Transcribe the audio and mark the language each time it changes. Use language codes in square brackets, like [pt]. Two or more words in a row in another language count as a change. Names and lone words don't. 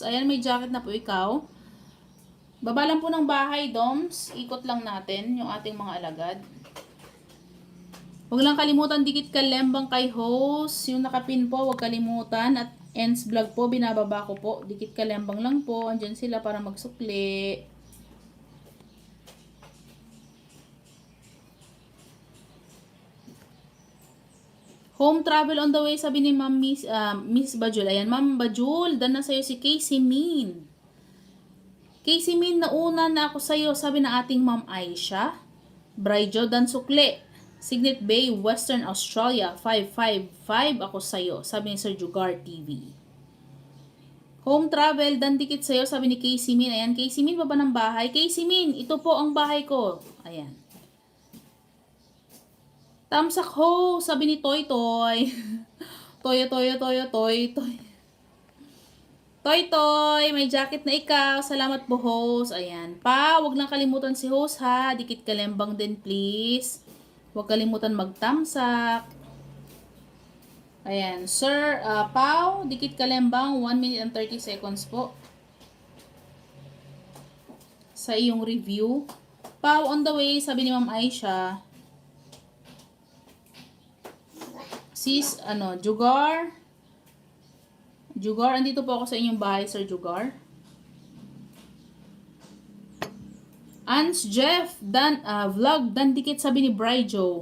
[tl] Ayan, may jacket na po ikaw. Baba lang po ng bahay, Doms. Ikot lang natin yung ating mga alagad. Huwag lang kalimutan dikit kalembang kay host. Yung nakapin po, huwag kalimutan. At Ens Vlog po, binababa ko po. Dikit kalembang lang po. Andyan sila para magsukli. [en] Home travel on the way, [tl] sabi ni Ma'am Miss Bajul. Ayan, Ma'am Bajul, dan na sa'yo si Casey Min. Casey Min, nauna na ako sa'yo, sabi na ating Ma'am Aisha. Braijo, dan sukli. Signet Bay, Western Australia, 555 ako sa'yo, sabi ni Sir Jugar TV. Home travel, dan dikit sa'yo, sabi ni Casey Min. Ayan, Casey Min, baba ng bahay. Casey Min, ito po ang bahay ko. Ayan. Tamsak ho, sabi ni Toy Toy. Toy. Toy, may jacket na ikaw. Salamat po, host. Ayan. Pa, wag lang kalimutan si host, ha. Dikit kalembang din, please. Huwag kalimutan magtamsak. Ayan. Sir, Pau, dikit kalembang. [en] 1 minute and 30 seconds po. [tl] Sa iyong review. Pau, [en] on the way, [tl] sabi ni Ma'am Aisha. Sis, Jugar. Jugar, andito po ako sa inyong bahay, Sir Jugar. Ans Jeff, vlog, dan dikit, sabi ni Braijo.